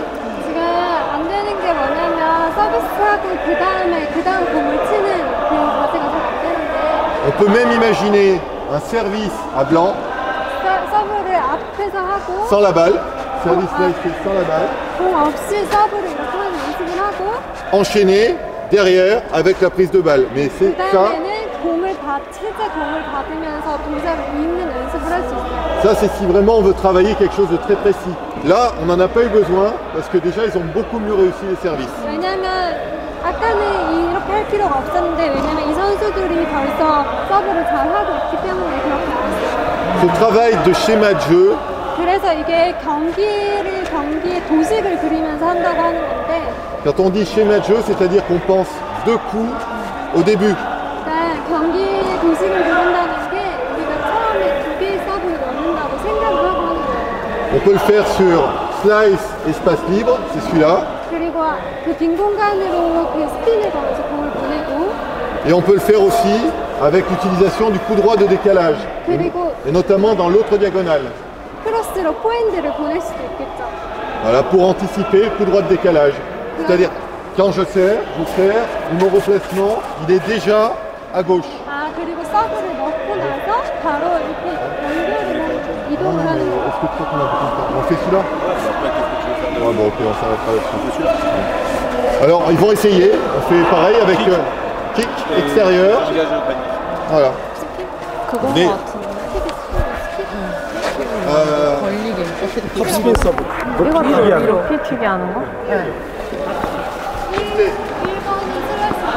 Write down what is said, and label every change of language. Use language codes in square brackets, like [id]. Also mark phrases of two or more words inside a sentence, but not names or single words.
[ko] 지금 안 되는 게 뭐냐면 서비스하고 그 다음 공을 치는 그 자세가 잘 안 되는데 [fr] on peut même imaginer un service à blanc, [ko] 서브를 앞에서 하고 [fr] sans la balle, service là, il fait sans la balle, [ko] 공 없이 서브를 이렇게 하는 연습을 하고 [fr] enchaîné derrière avec la prise de balle. Mais c'est [ko] 그 [fr] ça, [ko] 다음에는 실제 공을 받으면서 동작을 읽는 연습을 할 수 있어요. [fr] ça c'est si vraiment on veut travailler quelque chose de très précis. Là, on n'en a pas eu besoin parce que déjà ils ont beaucoup mieux réussi les services. [ko] 왜냐면 아까는 이렇게 할 필요가 없었는데 왜냐면 이 선수들이 벌써 서브를 잘 하고 있기 때문에 그렇게 나왔어요. [fr] Ce travail de schéma de jeu, [ko] 그래서 이게 경기의 도식을 그리면서 한다고 하는 건데 [fr] quand on dit schéma de jeu, c'est-à-dire qu'on pense deux coups au début. [ko] 그러니까 경기의 도식을 그린다는 게 우리가 처음에 두 개의 서브를 넣는다고 생각을 하고 하는 거예요. [fr] On peut le faire sur slice, espace libre, c'est celui-là. [ko] 그리고 그 빈 공간으로 그 스핀을 걸어서 공을 보내고 [fr] Et on peut le faire aussi avec l'utilisation du coup droit de décalage. [ko] 그리고 [fr] Et notamment dans l'autre diagonale. [ko] 크로스로 포핸드를 보낼 수도 있겠죠. [fr] Voilà, pour anticiper le coup droit de décalage. C'est-à-dire, quand je serre, mon replacement, il est déjà à gauche. [ko] 아 그리고 서브를 넣고 나서 바로 이렇게 연결을 하는 이동을 하는 거예요. [fr] Est-ce que tu crois qu'on a on fait celui-là? Ouais, bon, ok, on s'arrêtera là-dessus. Alors, ils vont essayer. On fait pareil avec kick extérieur. Voilà. [ko] 그건 네. 것 같은데. 톱스핀 서브. 이거 높이 튀기 하는 거? 네. 1번은 슬래시.